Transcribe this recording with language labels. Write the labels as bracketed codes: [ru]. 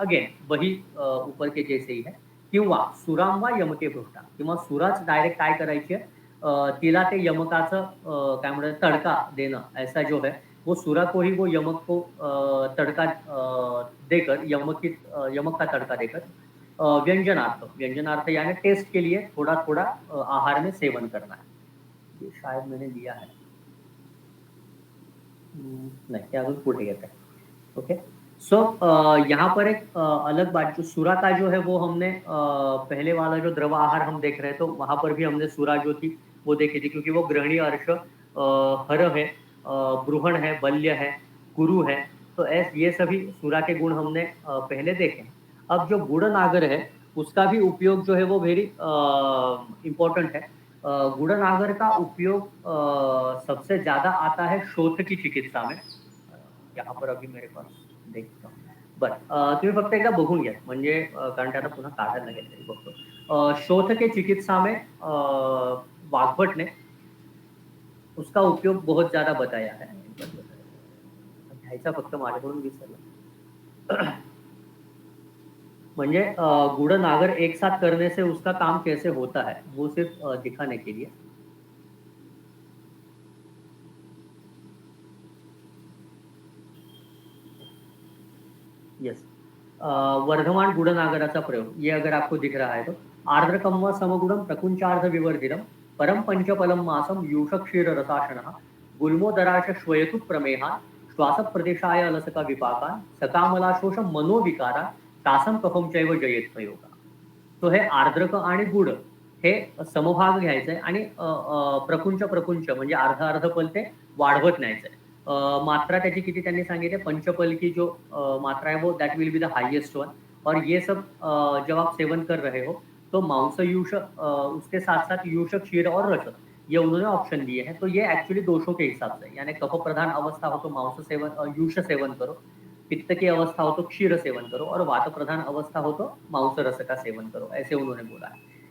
[hi] Again वही ऊपर के जैसे ही है। [mr] किंवा सुराम वा यमके भृष्टा, किंवा सुराच डायरेक्ट काय करायची आहे, तिला ते यमकाचं काय म्हणतात तडका देणं, [hi] ऐसा जो है वो सुरा को ही वो यमक को तड़का देकर यमक का तड़का देकर व्यंजनार्थ, व्यंजनार्थ यानी टेस्ट के लिए थोड़ा थोड़ा आहार में सेवन करना है। ये शायद मैंने दिया है, नहीं ये [mr] अजून पुढे येत आहे। [hi] ओके, सो यहाँ पर एक अलग बात, जो सुरा का जो है वो हमने पहले वाला जो द्रव आहार हम देख रहे हैं तो वहां पर भी हमने सुरा जो थी वो देखी थी, क्योंकि वो ग्रहणी अर्श हर है, ब्रूहण है, बल्य है, कुरु है, तो ये सभी सुरा के गुण हमने पहले देखे। अब जो गुड़ नागर है उसका भी उपयोग जो है वो [en] very important [hi] है। गुड़ नागर का उपयोग सबसे ज्यादा आता है शोथ की चिकित्सा में। यहाँ पर अभी मेरे पास देखता हूँ, [mr] बरं तुम्ही फक्त एकदा बघून घ्या, म्हणजे कारण ते आता पुन्हा काढायला लागेल तरी बघतो। [hi] शोथ के चिकित्सा में वाग्भट ने उसका उपयोग बहुत ज्यादा बताया है। [mr] घ्यायचा फक्त माझ्याकडून विसरला। [hi] म्हणजे गुड़ नागर एक साथ करने से उसका काम कैसे होता है वो सिर्फ दिखाने के लिए। [sa] यस, वर्धमान गुड़ नागराचा प्रयोग, [hi] ये अगर आपको दिख रहा है तो [sa] आर्द्रकम व समगुणम प्रकुंचार्ध विवर्धितम परम पंचपलम मासम यूष क्षीर रसाशनः गुल्मोदराश श्वयतु प्रमेहा श्वास प्रदेशाय अलसका विपाका सकामलाशोष मनोविकारा तासम कफम चैव जयेत प्रयोगा। [mr] तो हे आर्द्रक आणि गुड हे समभाग घ्यायचंय आणि प्रकुंच प्रकुंच म्हणजे अर्ध अर्ध पल ते वाढवत न्यायचंय। मात्रा त्याची किती त्यांनी सांगितले, [hi] पंचपल की जो मात्रा है वो [en] That will be the highest one. [hi] और ये सब जब आप सेवन कर रहे हो तो मांस यूष उसके साथ साथ यूष क्षीर और रस, ये उन्होंने ऑप्शन दिए हैं। तो ये एक्चुअली दोषों के हिसाब से, यानी कफ प्रधान अवस्था हो तो मांस सेवन यूष सेवन करो, पित्त की अवस्था हो तो क्षीर सेवन करो, और वात प्रधान अवस्था हो तो मांस रस का सेवन करो, ऐसे उन्होंने बोला है।